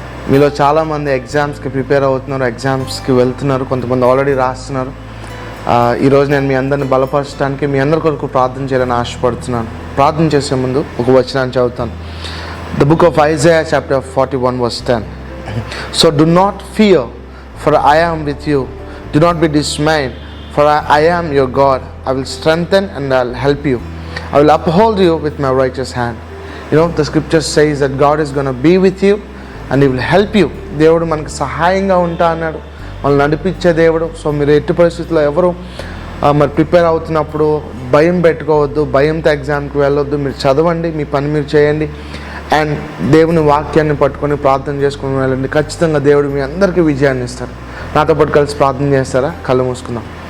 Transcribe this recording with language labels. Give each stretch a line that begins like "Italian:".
Telugu: మీలో చాలామంది ఎగ్జామ్స్కి ప్రిపేర్ అవుతున్నారు, ఎగ్జామ్స్కి వెళ్తున్నారు, కొంతమంది ఆల్రెడీ రాస్తున్నారు. ఈరోజు నేను మీ అందరిని బలపరచడానికి, మీ అందరి కొరకు ప్రార్థన చేయాలని ఆశపడుతున్నాను. ప్రార్థన చేసే ముందు ఒక వచనాన్ని చదువుతాను.
English: The book of Isaiah chapter 41 verse 10. So do not fear, for I am with you. Do not be dismayed, for I am your God. I will strengthen and I will help you. I will uphold you with my righteous hand. You know, the scripture says that God is going to be with you and He will help you.
Telugu: దేవుడు మనకు సహాయంగా ఉంటా అన్నాడు, మనల్ని నడిపించే దేవుడు. So మీరు ఎట్టి పరిస్థితుల్లో ఎవరు మరి ప్రిపేర్ అవుతున్నప్పుడు భయం పెట్టుకోవద్దు, భయంతో ఎగ్జామ్కి వెళ్ళొద్దు. మీరు చదవండి, మీ పని మీరు చేయండి, అండ్ దేవుని వాక్యాన్ని పట్టుకొని ప్రార్థన చేసుకుని వెళ్ళండి. ఖచ్చితంగా దేవుడు మీ అందరికీ విజయాన్ని ఇస్తారు. నాతో పాటు కలిసి ప్రార్థన చేస్తారా? కళ్ళు మూసుకుందాం.